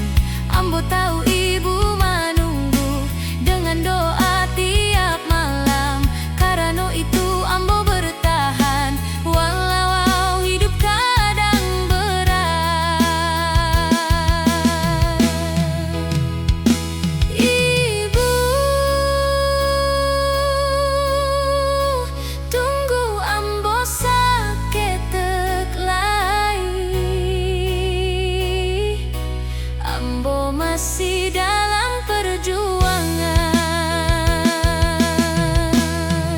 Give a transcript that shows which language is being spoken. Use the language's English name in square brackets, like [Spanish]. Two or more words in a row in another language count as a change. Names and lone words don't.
[Indonesian] Ambo tahu ibu menunggu dengan doa tiap malam. Karena itu Ambo bertahan walau hidup kadang berat. [Minangkabau] Ibu, tunggu Ambo saketek lai. [Indonesian] Ambo masih dalam perjuangan.